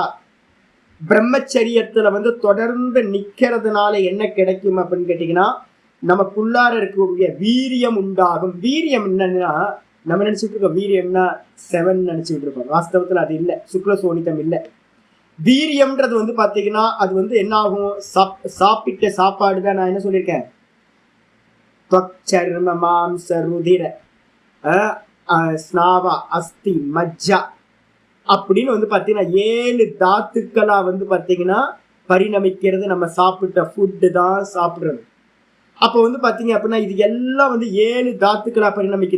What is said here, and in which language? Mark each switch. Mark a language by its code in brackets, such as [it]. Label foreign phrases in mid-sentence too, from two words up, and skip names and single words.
[ta] பிரம்மச்சரியத்துல வந்து தொடர்ந்து நிக்கிறதுனால என்ன கிடைக்கும் அப்படின்னு கேட்டீங்கன்னா, நமக்குள்ளார இருக்கக்கூடிய வீரியம் உண்டாகும். வீரியம் என்னன்னா, நம்ம நினைச்சிட்டு இருக்கோம் வீரியம்னா 7 நினைச்சிட்டு இருக்கோம். வாஸ்தவத்துல அது இல்லை, [sa] शुक्ल शोणितम् [ta] இல்லை. வீரியம்ன்றது வந்து பாத்தீங்கன்னா அது வந்து என்ன ஆகும், சாப்பிட்ட சாப்பாடு தான். நான் என்ன சொல்லியிருக்கேன், [sa] त्वक्चर्म मांस रुधिर स्नावा अस्थि मज्जा [ta] அப்படின்னு வந்து பாத்தீங்கன்னா 7 தாத்துக்களா வந்து பாத்தீங்கன்னா பரிணமிக்கிறது. நம்ம சாப்பிட்ட ஃபுட்டு தான் சாப்பிடுறது. அப்ப வந்து பாத்தீங்க அப்படின்னா இது எல்லாம் வந்து 7 தாத்துக்களா பரிணமிக்குது.